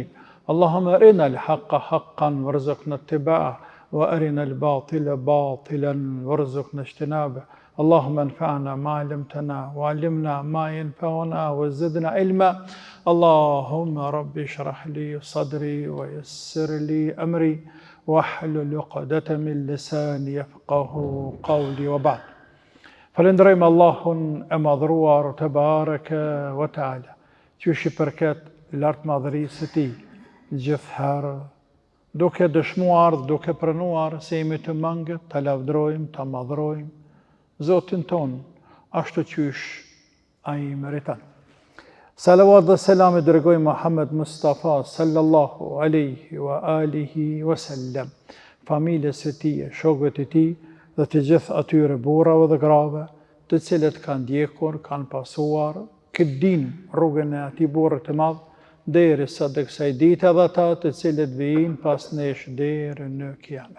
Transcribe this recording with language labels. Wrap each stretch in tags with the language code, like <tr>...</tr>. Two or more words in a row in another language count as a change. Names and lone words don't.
<ar>اللهم أرنا الحق حقا وارزقنا اتباعه وأرنا الباطل باطلا وارزقنا اجتنابه. اللهم انفعنا ما علمتنا وعلمنا ما ينفعنا وزدنا علما. اللهم رب اشرح لي صدري ويسر لي أمري واحلل عقدة من لساني يفقه قولي وبعد.</ar> <sq>Falenderojmë Allahun e madhruar</sq> <ar>تبارك وتعالى,</ar> <sq>që i përket lartmadhërisë së tij gjithherë, duke dëshmuar, duke pranuar se jemi të mangët, ta lavdrojmë, ta madhrojmë Zotin ton, ashtu qysh ai meriton. Salavat dhe selam e dërgojmë Muhammed Mustafa</sq> <ar>صلى الله عليه وعلى آله وسلم,</ar> <sq>familjes së tij, shokëve të tij dhe të gjithë atyre burrave dhe grave, të cilët kanë ndjekur, kanë pasuar këtë din rrugën e atij burri të madh, derisa të kësaj dite edhe ata të cilët vijnë pas nesh deri në kiamet.</sq>